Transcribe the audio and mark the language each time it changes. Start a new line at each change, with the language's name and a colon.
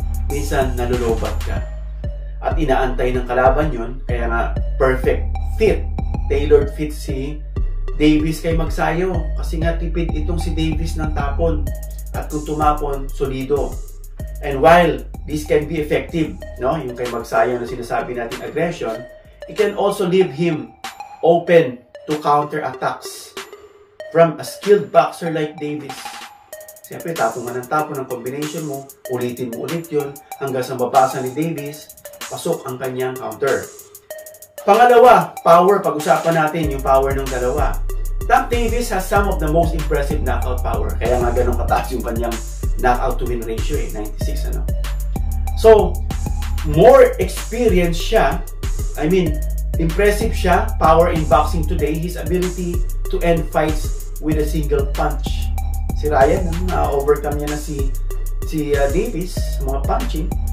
Filipino: Minsan nalolobat ka at inaantay ng kalaban yun, kaya nga perfect fit, tailored fit si Davis kay Magsayo kasi nga tipid itong si Davis ng tapon at kung tumapon, solido.
English: And while this can be effective, no,
Filipino: yung kay Magsayo na sinasabi natin
English: aggression, it can also leave him open to counter attacks from a skilled boxer like Davis.
Filipino: Siyempre, tapon nga ng tapon ng combination mo, ulitin mo ulit yun hanggang sa mabasa ni Davis, pasok ang kanyang counter. Pangalawa, power. Pag-usapan natin yung power ng dalawa.
English: Tank Davis has some of the most impressive knockout power.
Filipino: Kaya nga ganun kataas yung kanyang knockout to win ratio, 96, ano.
English: So, more experience siya. I mean, impressive siya. Power in boxing today. His ability to end fights with a single punch.
Filipino: Si Ryan, na-overcome niya na si Davis sa mga punching.